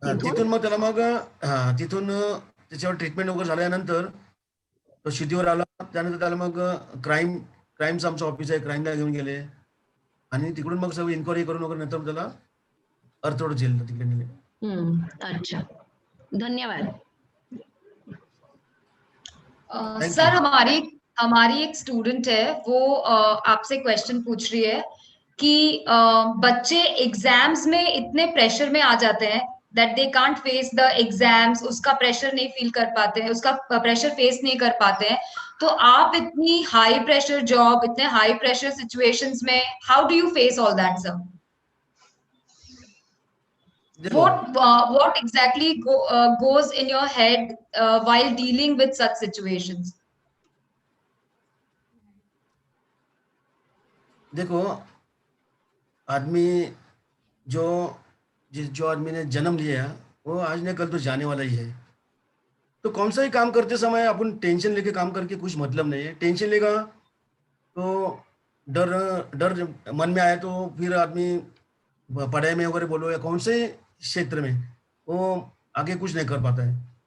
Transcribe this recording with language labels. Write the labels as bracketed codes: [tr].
[mr] तिथून मग त्याला मग तिथून त्याच्यावर ट्रीटमेंट वगैरे झाल्यानंतर तो शुद्धीवर आला. त्यानंतर त्याला मग क्राईमचं आमचं ऑफिस आहे, क्राईमला घेऊन गेले, आणि तिकडून मग सगळं इन्क्वायरी करून वगैरे नंतर त्याला अर्थोड जेलला तिकडे नेले. [hi] अच्छा, धन्यवाद. सर, हमारी एक स्टूडेंट है, वो आपसे क्वेश्चन पूछ रही है कि बच्चे एग्जाम्स में इतने प्रेशर में आ जाते हैं [en] that they can't face the exams, [hi] उसका प्रेशर नहीं फील कर पाते हैं, उसका प्रेशर फेस नहीं कर पाते हैं. तो आप इतनी हाई प्रेशर जॉब, इतने हाई प्रेशर सिचुएशंस में [en] how do you face all that [hi] sir? [en] What exactly goes in your head while dealing with such situations? [hi] देखो, आदमी जो आदमी ने जन्म लिया वो आज न कल तो जाने वाला ही है. तो कौन सा ही काम करते समय अपन टेंशन लेके काम करके कुछ मतलब नहीं है. टेंशन लेगा तो डर मन में आए तो फिर आदमी पढ़ाई में वगैरह बोलो या कौन से क्षेत्र में वो आगे कुछ नहीं कर पाता है.